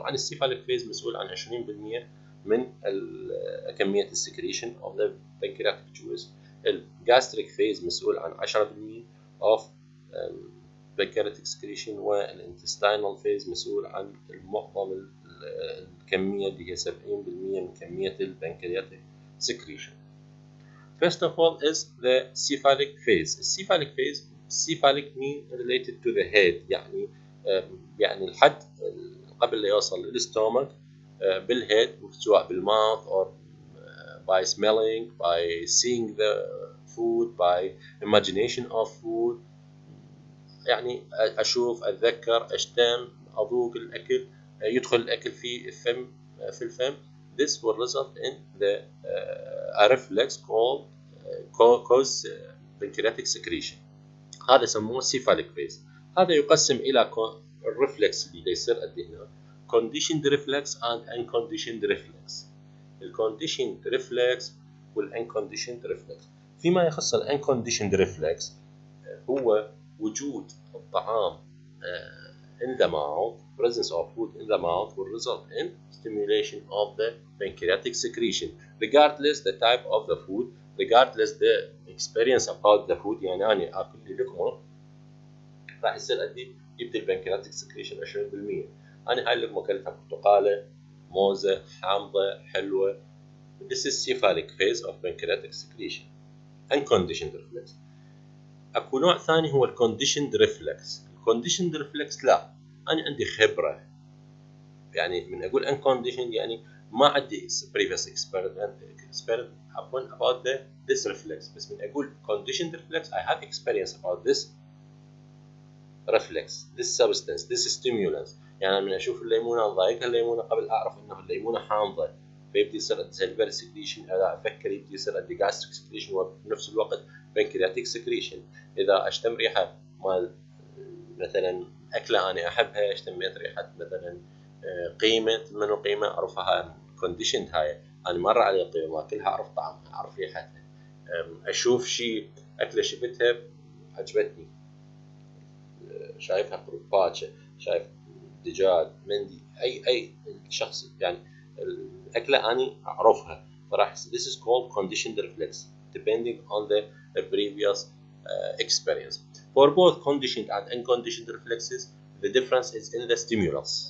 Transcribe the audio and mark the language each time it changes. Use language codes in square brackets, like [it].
[ar] طبعا السيفاليك phase مسؤول عن 20% من كمية السكريشن [en] of the pancreatic juice. [ar] الgastric phase مسؤول عن 10% [en] of pancreatic secretion، [ar] والintestinal phase مسؤول عن معظم الكمية اللي هي 70% من كمية البنكرياتيك secretion. [en] First of all is the cephalic phase. الcephalic phase، cephalic mean related to the head، [ar] يعني الحد قبل لا يوصل للستومك بالهيد، سواء بالماوث [en] or by smelling, by seeing the food, by imagination of food. [ar] يعني أشوف، أتذكر، أشتم، أذوق الأكل، يدخل الأكل في الفم. [en] This will result in the a reflex called cause pancreatic secretion. [ar] هذا يسموه cephalic phase. هذا يقسم إلى الريفلكس اللي يصير قد هنا [en] conditioned reflex and unconditioned reflex. [ar] الconditioned reflex والunconditioned reflex. فيما يخص [en] unconditioned reflex هو وجود الطعام in the mouth، presence of food in the mouth will result in stimulation of the pancreatic secretion regardless the type of the food, regardless the experience about the food. [ar] يعني أنا أكل لي لقمة راح يصير عندي يبدأ البنكرياتيك سكريشن 20%. أنا هاي اللقمة أكلتها برتقالة، موزة، حامضة، حلوة. [en] This is cephalic phase of pancreatic secretion. Unconditioned reflex. [ar] أكو نوع ثاني هو الconditioned reflex. الconditioned reflex لا، أنا عندي خبرة، يعني من أقول unconditioned يعني ما عندي [en] previous experiment about this reflex، [ar] بس من أقول conditioned reflex [en] I have experience about this reflex, this substance, this stimulus. [ar] يعني من أشوف الليمونة أضايقها الليمونة قبل أعرف إنه الليمونة حامضة، فيبدي يصير عندي سلفر سكريشن. إذا أفكر يبدي يصير عندي gastric سكريشن وبنفس الوقت pancreatic سكريشن. إذا أشتم ريحة مال مثلا أكلة أنا أحبها، اشتميت ريحة مثلا قيمة، منو قيمة، أعرفها conditioned. هاي أنا مرة علي قيمة أكلها أعرف طعمها، أعرف ريحتها. أشوف شيء أكلة شفتها عجبتني، شايفها قرباتشة، شايف دجاج، مندي، أي شخص، يعني الأكلة أنا أعرفها، فراح [en] this is called conditioned reflex depending on the previous experience. For both conditioned and unconditioned reflexes the difference is in the stimulus.